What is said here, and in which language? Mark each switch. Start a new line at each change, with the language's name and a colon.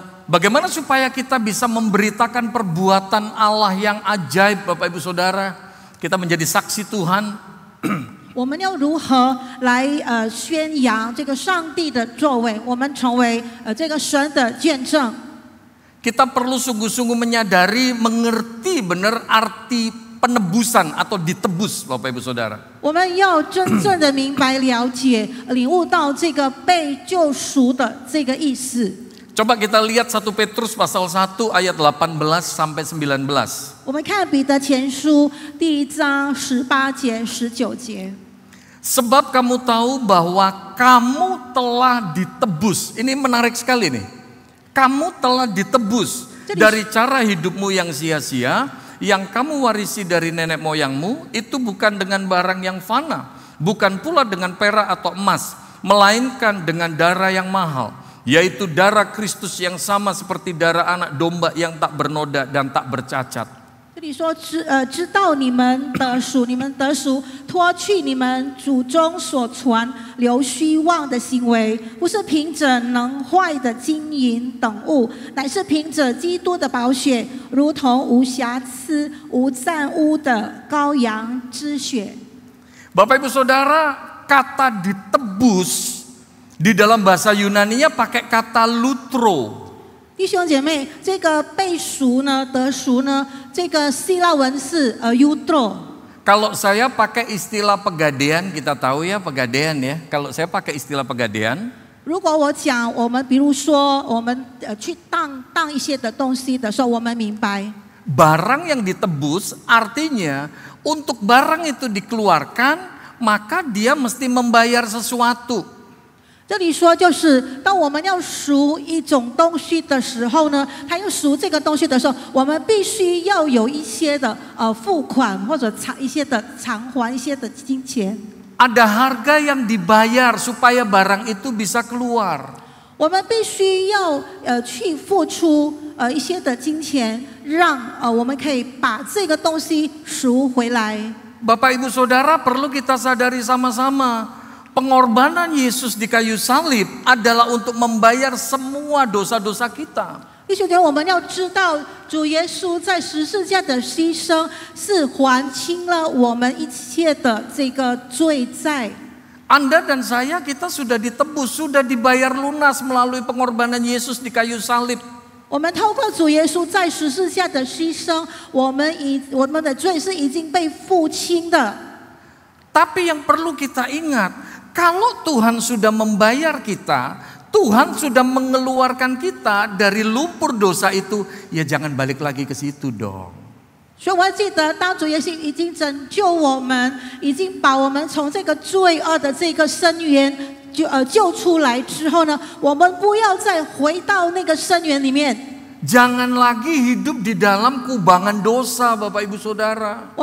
Indonesian: bagaimana supaya kita bisa memberitakan perbuatan Allah yang ajaib, Bapak Ibu Saudara? Kita menjadi saksi Tuhan.
Chinese: 我们要如何来宣扬这个上帝的作为？我们成为这个神的见证。
Indonesian: Kita perlu sungguh-sungguh menyadari, mengerti benar arti penebusan atau ditebus, Bapak Ibu Saudara.
Chinese: 我们要真正的明白、了解、领悟到这个被救赎的这个意思。
Indonesian: Coba kita lihat 1 Petrus pasal 1 ayat 18 sampai 19.
Chinese: 我们看彼得前书第1章18节、19节。
Indonesian: Sebab kamu tahu bahwa kamu telah ditebus. Ini menarik sekali nih. Kamu telah ditebus dari cara hidupmu yang sia-sia, yang kamu warisi dari nenek moyangmu, itu bukan dengan barang yang fana, bukan pula dengan perak atau emas, melainkan dengan darah yang mahal, yaitu darah Kristus yang sama seperti darah anak domba yang tak bernoda dan tak bercacat.
Chinese: 这里说知道你们得赎，脱去你们祖宗所传流虚妄的行为，不是凭着能坏的金银等物，乃是凭着基督的宝血，如同无瑕疵、无玷污的羔羊之血。
Indonesian: Bapak Ibu Saudara, kata ditebus di dalam bahasa Yunani-nya pakai kata lutro.
Chinese: 弟兄姐妹，这个被赎呢、得赎呢，这个希腊文是eutro。
Indonesian: Kalau saya pakai istilah pegadaian, kita tahu ya pegadaian ya. Kalau saya pakai istilah pegadaian,
Chinese: 如果我讲我们比如说我们去当一些的东西的时候，我们明白
Indonesian: barang yang ditebus artinya untuk barang itu dikeluarkan, maka dia mesti membayar sesuatu.
Chinese: 这里说就是当我们要赎一种东西的时候呢，他要赎这个东西的时候，我们必须要有一些的付款或者一些的偿还一些的金钱。
Indonesian: Ada harga yang dibayar supaya barang itu bisa keluar.
Chinese: 我们必须要去付出一些的金钱，让我们可以把这个东西赎回来。
Indonesian: Bapak Ibu Saudara, perlu kita sadari sama-sama. Pengorbanan Yesus di kayu salib adalah untuk membayar semua dosa-dosa kita.
Chinese: 弟兄姐妹，我们要知道，主耶稣在十字架的牺牲是还清了我们一切的这个罪债。
Indonesian: Anda dan saya kita sudah ditebus, sudah dibayar lunas melalui pengorbanan Yesus di kayu salib.
Chinese: 我们透过主耶稣在十字架的牺牲，我们的罪是已经被付清的。
Indonesian: Tapi yang perlu kita ingat, kalau Tuhan sudah membayar kita, Tuhan sudah mengeluarkan kita dari lumpur dosa itu, ya jangan balik lagi ke situ dong.
Chinese: 所以我要记得，当主耶稣已经拯救我们，已经把我们从这个罪恶的这个深渊救出来之后呢，我们不要再回到那个深渊里面。
Indonesian: Jangan lagi hidup di dalam kubangan dosa, Bapak Ibu Saudara.